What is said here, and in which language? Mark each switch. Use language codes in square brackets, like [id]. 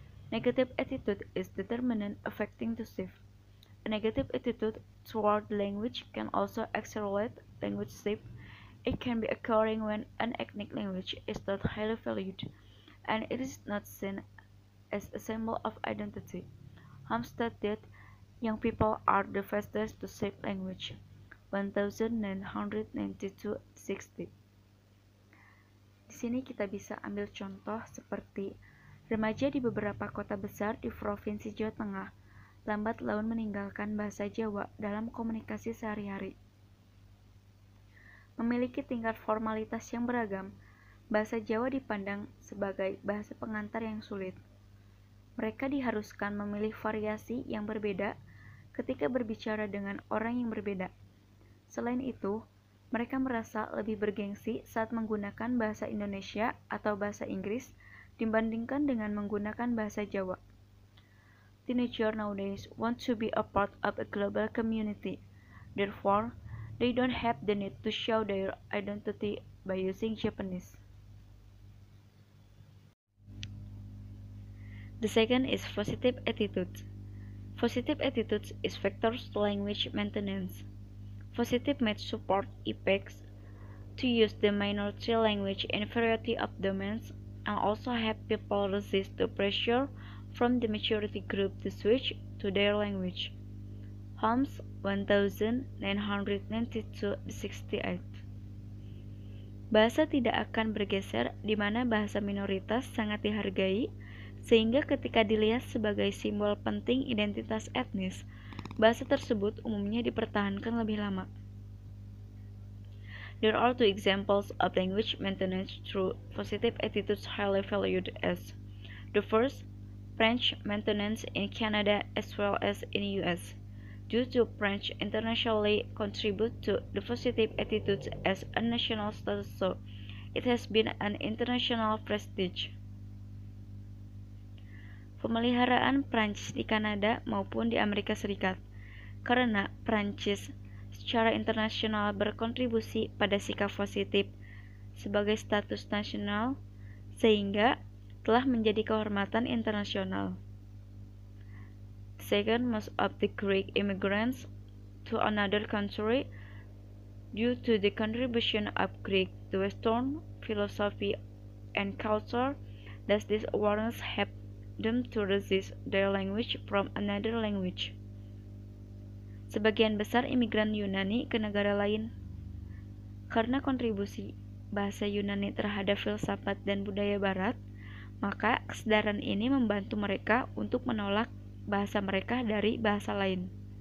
[en] Negative attitude is determinant affecting the shift. A negative attitude toward language can also accelerate language shift. It can be occurring when an ethnic language is not highly valued and it is not seen as a symbol of identity. Holmes stated young people are the fastest to shape language. 1992-60. [id] Di sini kita bisa ambil contoh seperti remaja di beberapa kota besar di Provinsi Jawa Tengah lambat laun meninggalkan bahasa Jawa dalam komunikasi sehari-hari. Memiliki tingkat formalitas yang beragam, bahasa Jawa dipandang sebagai bahasa pengantar yang sulit. Mereka diharuskan memilih variasi yang berbeda ketika berbicara dengan orang yang berbeda. Selain itu, mereka merasa lebih bergengsi saat menggunakan bahasa Indonesia atau bahasa Inggris dibandingkan dengan menggunakan bahasa Jawa. [en] Teenagers nowadays want to be a part of a global community. Therefore, they don't have the need to show their identity by using Japanese. The second is positive attitudes. Positive attitudes is factors to language maintenance. Positive might support effects to use the minority language in variety of domains and also help people resist the pressure from the majority group to switch to their language. Holmes 1992-68. [id] Bahasa tidak akan bergeser di mana bahasa minoritas sangat dihargai, sehingga ketika dilihat sebagai simbol penting identitas etnis, bahasa tersebut umumnya dipertahankan lebih lama. [en] There are two examples of language maintenance through positive attitudes highly valued as The first, French maintenance in Canada as well as in the US. Due to French internationally contribute to the positive attitudes as a national status, so it has been an international prestige. [id] Pemeliharaan Prancis di Kanada maupun di Amerika Serikat. Karena Prancis secara internasional berkontribusi pada sikap positif sebagai status nasional sehingga telah menjadi kehormatan internasional. [en] Second, most of the Greek immigrants to another country due to the contribution of Greek to Western philosophy and culture, thus this awareness help them to resist their language from another language. [id] Sebagian besar imigran Yunani ke negara lain. Karena kontribusi bahasa Yunani terhadap filsafat dan budaya barat, maka kesadaran ini membantu mereka untuk menolak bahasa mereka dari bahasa lain.